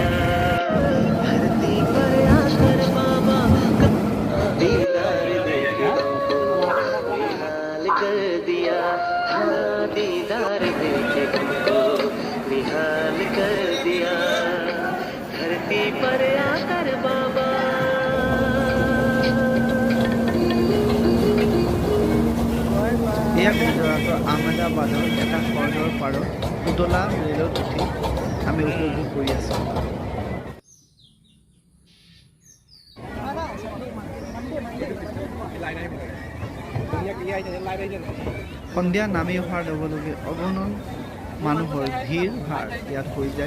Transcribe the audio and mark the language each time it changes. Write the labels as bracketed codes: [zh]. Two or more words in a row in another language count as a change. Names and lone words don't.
[hi] धरती पर आकर बाबा दीदार देके हमको निहाल कर दिया। हाँ दीदार देके हमको निहाल कर दिया। धरती पर आकर बाबा [as] আহমেদাবাদৰ এটা সহজৰ পাৰত পুতলা ৰেলত উঠি আমি উপভোগ কৰি আছোঁ। সন্ধিয়া নামি অহাৰ লগে লগে অগণন মানুহৰ ভিৰ ভাৰ ইয়াত হৈ যায়।